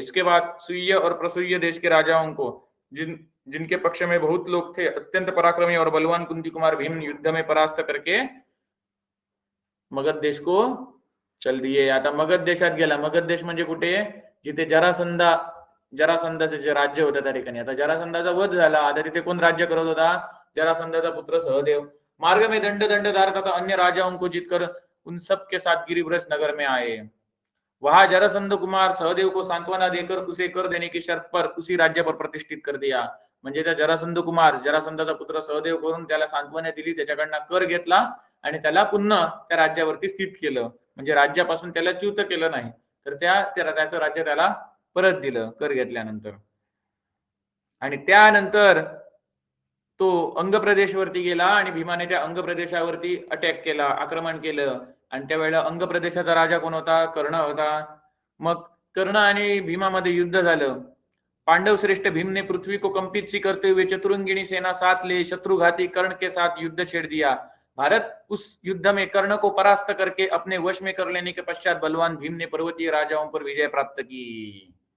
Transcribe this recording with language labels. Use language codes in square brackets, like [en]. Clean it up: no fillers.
[hi] इसके बाद सुय्य और प्रसूय देश के राजाओं को, जिनके पक्ष में बहुत लोग थे, अत्यंत पराक्रमी और बलवान कुंती कुमार भीम युद्ध में परास्त करके मगध देश को चल दिए। [mr] आता मगध देशात गेला। मगध देश म्हणजे कुठे? जिथे जरासंधाचे जे राज्य होतं त्या ठिकाणी। आता जरासंधाचा वध झाला, आता तिथे कोण राज्य करत होता? जरासंधाचा पुत्र सहदेव। [hi] मार्ग में दंडधार तथा अन्य राजाओं को जीतकर उन सब के साथ गिरिव्रज नगर में आए। वहां जरासंध कुमार सहदेव को सांत्वना देकर उसे कर देने की शर्त पर उसी राज्य पर प्रतिष्ठित कर दिया। [mr] म्हणजे त्या जरासंधाचा पुत्र सहदेव करून त्याला सांत्वना दिली, त्याच्याकडनं कर घेतला आणि त्याला पुन्हा त्या राज्यावरती स्थित केलं। म्हणजे राज्यापासून त्याला च्युत केलं नाही, तर त्याचं राज्य त्याला परत दिलं कर घेतल्यानंतर। आणि त्यानंतर तो अंग प्रदेशवरती गेला आणि भीमाने त्या अंग प्रदेशावरती अटॅक केला, आक्रमण केलं। आणि त्यावेळेला अंग प्रदेशाचा राजा कोण होता? कर्ण होता। मग कर्ण आणि भीमामध्ये युद्ध झालं। [hi] पांडव श्रेष्ठ भीम ने पृथ्वी को कंपित सी करते हुए चतुरंगिणी सेना साथ ले शत्रुघाती कर्ण के साथ युद्ध छेड़ दिया। भारत उस युद्ध में कर्ण को परास्त करके अपने वश में कर लेने के पश्चात बलवान भीम ने पर्वतीय राजाओं पर विजय प्राप्त की।